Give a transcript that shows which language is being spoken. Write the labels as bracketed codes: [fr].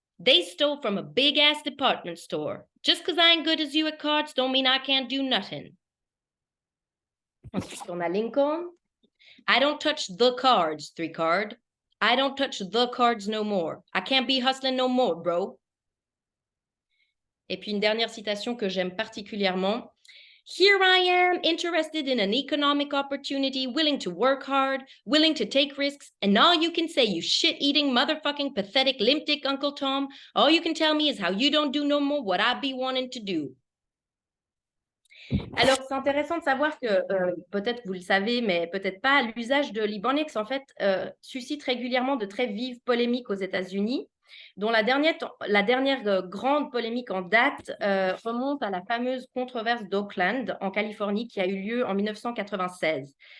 [en] They stole from a big-ass department store. Just 'cause I ain't good as you at cards don't mean I can't do nothing. [fr] Ensuite, on a Lincoln. [en] I don't touch the cards, 3-card. I don't touch the cards no more. I can't be hustling no more, bro. [fr] Et puis une dernière citation que j'aime particulièrement. [en] Here I am, interested in an economic opportunity, willing to work hard, willing to take risks, and all you can say, you shit-eating, motherfucking, pathetic, limp-dick Uncle Tom, all you can tell me is how you don't do no more what I be wanting to do. [fr] Alors, c'est intéressant de savoir que, peut-être vous le savez, mais peut-être pas, l'usage de l'Ibonix, en fait, suscite régulièrement de très vives polémiques aux États-Unis, dont la dernière grande polémique en date remonte à la fameuse controverse d'Oakland, en Californie, qui a eu lieu en 1996.